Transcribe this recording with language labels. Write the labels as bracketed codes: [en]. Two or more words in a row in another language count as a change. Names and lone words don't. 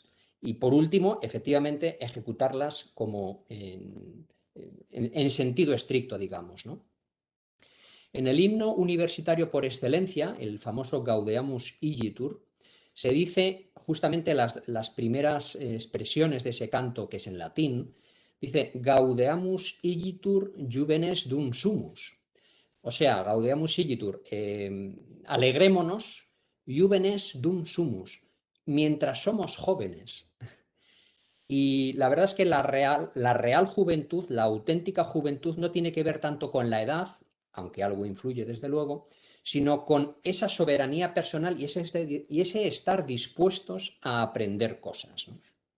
[es] Y por último, efectivamente, ejecutarlas como en sentido estricto, digamos, ¿no? En el himno universitario por excelencia, el famoso Gaudeamus Igitur, se dice justamente las primeras expresiones de ese canto, que es en latín, dice [la] Gaudeamus Igitur juvenes dum sumus. [es] O sea, Gaudeamus Igitur, alegrémonos, [la] juvenes dum sumus, [es] mientras somos jóvenes. Y la verdad es que la real juventud, la auténtica juventud, no tiene que ver tanto con la edad, aunque algo influye desde luego, sino con esa soberanía personal y ese estar dispuestos a aprender cosas, ¿no?